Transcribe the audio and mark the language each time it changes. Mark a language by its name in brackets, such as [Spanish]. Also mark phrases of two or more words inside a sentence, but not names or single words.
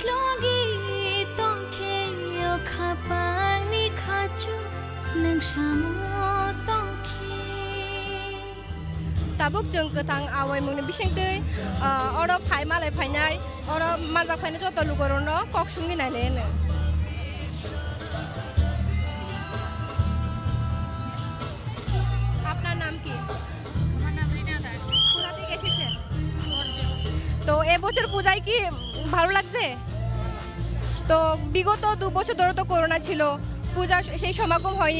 [Kok Borok] logi tongke yo khapang ni khachu neng samu tongke Tabuk jeng ketang awai mungni bising tei oro phai malai phainai oro majak phainai joto lugorono kok sungi nai lene [Bangla] আপনার নাম কি? আমার নাম রিনা দাস। কোথা থেকে এসেছেন? তো এবছর পূজায় কি ভালো লাগছে? তো বিগত 2 বছর ধরে তো করোনা ছিল, পূজা সেই সমাগম হয়নি।